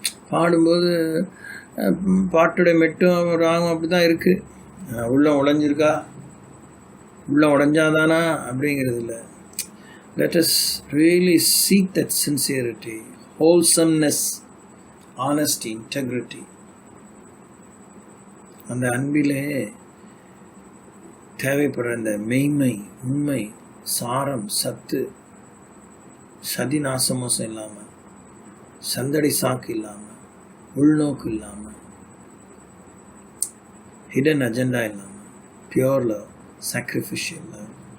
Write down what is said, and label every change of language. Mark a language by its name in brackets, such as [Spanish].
[Tamil] பாடும்போது பாட்டுடைய மெட்டும் ராகம் அப்படி தான் இருக்குது. உள்ளம் உடைஞ்சிருக்கா, உள்ளம் உடைஞ்சாதானா அப்படிங்கிறது இல்லை. [English] Let us really seek that sincerity, wholesomeness, honesty, integrity. [Tamil] அந்த அன்பிலே தேவைப்படுற அந்த மெய்மை, உண்மை, சாரம், சத்து, சதி நாசமோசம் இல்லாமல், சந்தடி சாக்கு இல்லாமல், உள்நோக்கு இல்லாமல், ஹிடன் அஜெண்டா இல்லாமல், [English] Pure love, sacrificial love.